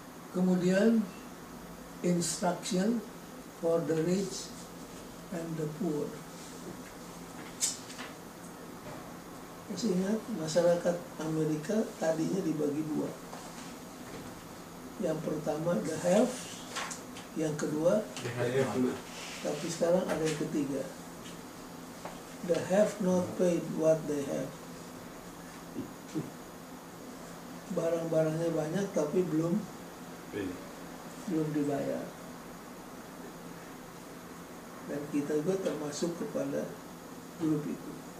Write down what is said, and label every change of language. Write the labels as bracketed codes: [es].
[en] Kemudian instruction for the rich and the poor. [id] Masih ingat masyarakat Amerika tadinya dibagi dua. Yang pertama the have, yang kedua tapi sekarang ada yang ketiga. [en] The have not paid what they have. [id] Barang-barangnya banyak tapi belum dibayar. Dan kita juga termasuk kepada grup itu.